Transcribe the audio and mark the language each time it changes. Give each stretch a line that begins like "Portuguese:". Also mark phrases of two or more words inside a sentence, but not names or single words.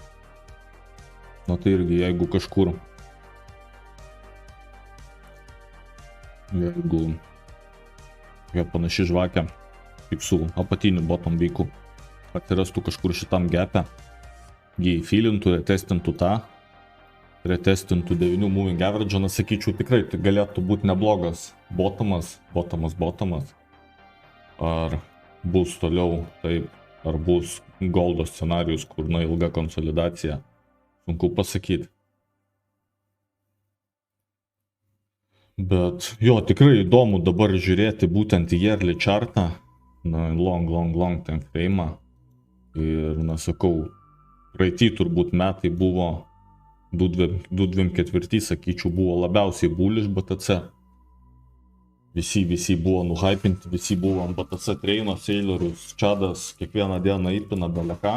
Lithuanian: Na tai irgi, jeigu kažkur Jeigu tokia panaši žvakė, kaip su apatiniu bottom veiku, atsirastų kažkur šitam gap'e, jį filintų, retestintų tą, retestintų 9
English: moving average,
Lithuanian: na sakyčiau, tikrai tai galėtų būti neblogas bottomas. Ar bus toliau taip, ar bus goldo scenarius, kur na ilga konsolidacija, sunku pasakyti. Bet jo, tikrai įdomu dabar žiūrėti būtent į yearly chartą, na
English: long time frame.
Lithuanian: Ir, na sakau, praeitį turbūt metai buvo 2024, sakyčiau, buvo labiausiai bullish BTC. Visi buvo nuhypinti, visi buvo ant BTC treino, Sailorius, Čadas, kiekvieną dieną įpina beleką.